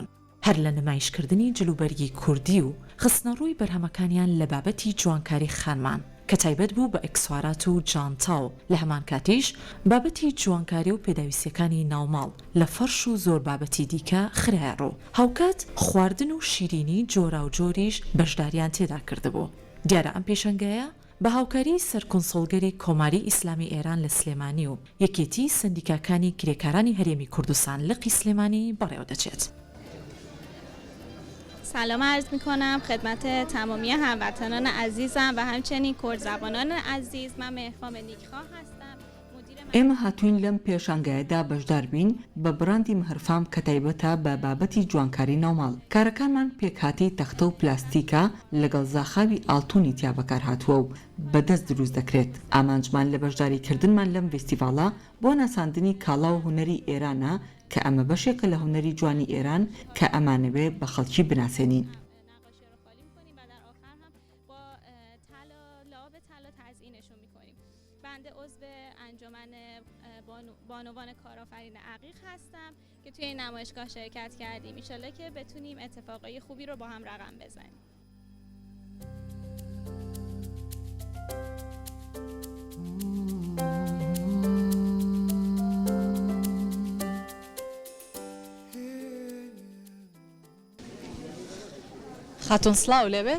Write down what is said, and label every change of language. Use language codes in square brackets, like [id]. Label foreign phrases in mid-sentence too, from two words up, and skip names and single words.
[ckb] هەر لە نمایشکردنی جلوبەرگی کوردی و خستنەڕووی بەرهەمەکانیان لە بابەتی جوانکاری خانمان کە تایبەت بوو بە ئەکسوارات و جانتا و لە هەمان کاتیش بابەتی جوانکاری و پێداویستیەکانی ناوماڵ لە فەرش و زۆر بابەتی دیکە خرایە ڕوو. هاوکات خواردن و شیرینی جۆرا و جۆریش بەشداریان تێدا کردبوو. دیارە ئەم پێشەنگایە بە هاوکاری سەرکونسڵگەری کۆماری ئیسلامی ئێران لە سلێمانی و یەکێتی سندیکاکانی کرێکارانی هەرێمی کوردستان لقی سلێمانی بەڕێوە دەچێت. [fa] سلام عرض میکنم خدمت تمامی هموطنان عزیزم و همچنین کردزبانان عزیز. من مهرفام نیکخواه هستم. [ckb] ئێمە هاتوین لەم پێشانگایەدا بەشدار بین بە بڕاندی مهرفام کە تایبەتە بە بابەتی جوانکاری ناوماڵ. کارەکانمان پێکهاتی تەختە و پلاستیکە لەگەڵ زاخاوی ئاڵتونی تیا بەکار هاتووە و بەدەست دروست دەکرێت. ئامانجمان لە بەشداریکردنمان لەم فێستیڤاڵە بۆ ناساندنی کاڵا و هونەری ئێرانە کە ئەمە بەشێکە لە هونەری جوانی ئێران کە ئەمانەوێ بە خەڵکی بناسێنین. [fa] بنده عضو انجمن بانوان کارآفرین عقیق هستم که توی این نمایشگاه شرکت کردیم. [ar] ان شاءالله [fa] که بتونیم اتفاقای خوبی رو با هم رقم بزنیم. [ckb] خاتون سلااو لێبێت